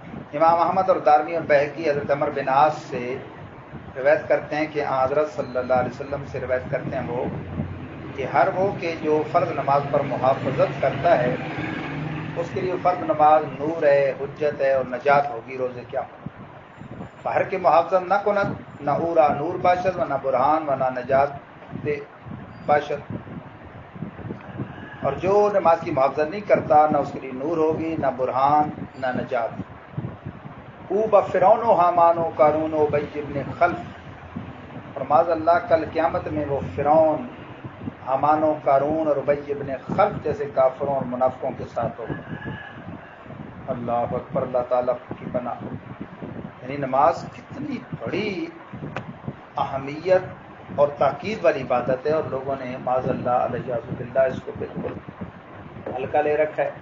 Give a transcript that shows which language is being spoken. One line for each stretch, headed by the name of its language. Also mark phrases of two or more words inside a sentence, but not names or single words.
Urdu: امام احمد اور دارمی اور بہقی حضرت عمر بن عاص سے روایت کرتے ہیں کہ حضرت صلی اللہ علیہ وسلم سے روایت کرتے ہیں وہ کہ ہر وہ کہ جو فرض نماز پر محافظت کرتا ہے اس کے لیے فرض نماز نور ہے، حجت ہے اور نجات ہوگی روز قیامت.
Persian: ہر کے محافظت نہ کند نہ اورا نور باشد و نہ برہان و نہ نجات باشد.
Urdu: اور جو نماز کی محافظت نہیں کرتا نہ اس کے لیے نور ہوگی نہ برہان نہ نجات.
Persian: او بفرعون و حامان و قارون و ابی ابن خلف،
Urdu: اور معاذ اللہ کل قیامت میں وہ فرعون، حامان و قارون اور ابی ابن خلف جیسے کافروں اور منافقوں کے ساتھ ہوگا. اللہ اکبر، اللہ تعالیٰ کی پناہ. یعنی نماز کتنی بڑی اہمیت اور تاکید والی عبادت ہے، اور لوگوں نے معاذ اللہ علیہ باللہ اس کو بالکل ہلکا لے رکھا ہے.